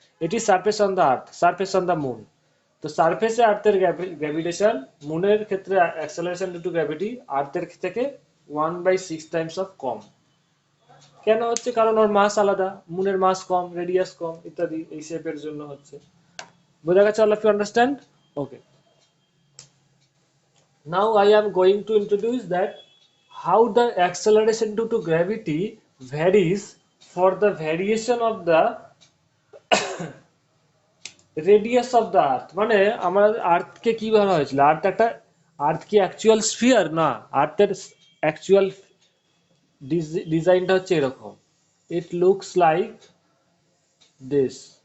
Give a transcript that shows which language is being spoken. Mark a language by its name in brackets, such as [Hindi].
[Bangla] এটি [English] Surface on the earth, surface on the moon. [Bangla] তো সারফেসে আর্থের গ্র্যাভিটেশন, মুনের ক্ষেত্রে অ্যাক্সেলারেশন ডিউ টু গ্র্যাভিটি আর্থের থেকে 1/6 টাইমস অফ কম। কেন হচ্ছে? কারণ ওর মাস আলাদা, মুনের মাস কম, রেডিয়াস কম, ইত্যাদি, এই শেপের জন্য হচ্ছে। বোঝা গেছে? [English] All of you understand? Okay. Now I am going to introduce that how the acceleration due to gravity varies for the variation of the radius of the earth। [Bangla] মানে আমার আর্থকে কি বলা হয়েছিল? আর্থ একটা, আর্থ কি অ্যাকচুয়াল স্ফিয়ার? না, আর্থের অ্যাকচুয়াল ডিজাইনটা হচ্ছে এরকম। [English] It looks like this.